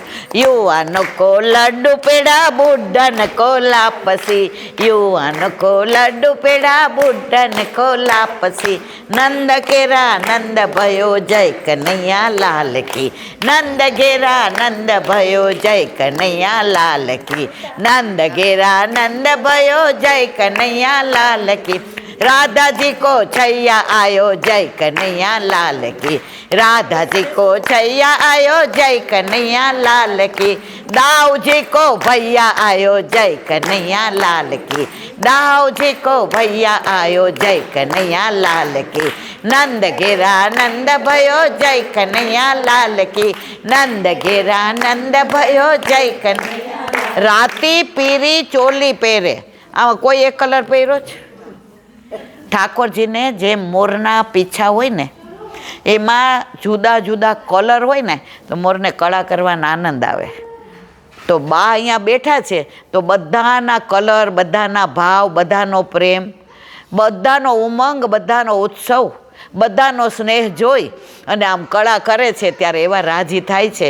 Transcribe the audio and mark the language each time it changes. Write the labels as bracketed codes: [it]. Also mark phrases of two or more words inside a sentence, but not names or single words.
[hi] युवानो को लड्डू पेडा बुढन को लापसी, युवानो को लड्डू पेडा बुढन को लापसी. नंद घेरा नंद भयो जय कनैया लाल की, नंद घेरा नंद भयो जय कनैया लाल की, नंद घेरा नंद भयो जय कनैया लाल की. राधा जी को छैया आयो जय कन्हैया लाल की, राधा जी को छैया आयो जय कन्हैया लाल की, दाऊ जी को भैया आयो जय कन्हैया लाल की, दाऊ जी को भैया आयो जय कन्हैया लाल की, नंद घेरा नंद भयो जय कन्हैया लाल की, नंद घेरा नंद भयो जय कन्हैया। राती पीरी [gu] ચોલી પહેરે, આમાં કોઈ એક કલર પહેર્યો છે? ઠાકોરજીને જે મોરના પીછા હોય ને એમાં જુદા જુદા કલર હોય ને તો મોરને કળા કરવાનો આનંદ આવે. તો બા અહીંયા બેઠા છે તો બધાના કલર, બધાના ભાવ, બધાનો પ્રેમ, બધાનો ઉમંગ, બધાનો ઉત્સવ, બધાનો સ્નેહ જોઈ અને આમ કળા કરે છે ત્યારે એવા રાજી થાય છે.